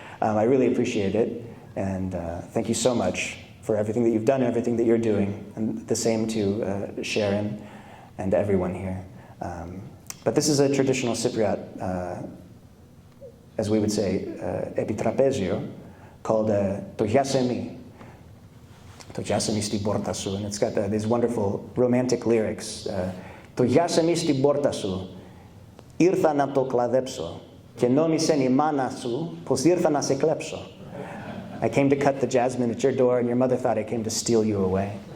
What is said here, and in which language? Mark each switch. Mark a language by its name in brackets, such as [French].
[English] I really appreciate it, and thank you so much for everything that you've done and everything that you're doing, and the same to Sharon and everyone here. But this is a traditional Cypriot, as we would say, epitrapezio, called to Yasemi. To Yasemi sti porta su, and it's got these wonderful romantic lyrics. [Greek] To Yasemi sti porta su, ήρθα να το κλαδέψω, και νόμισεν η μάνα σου πως ήρθα να σε κλέψω. [English] I came to cut the jasmine at your door, and your mother thought I came to steal you away.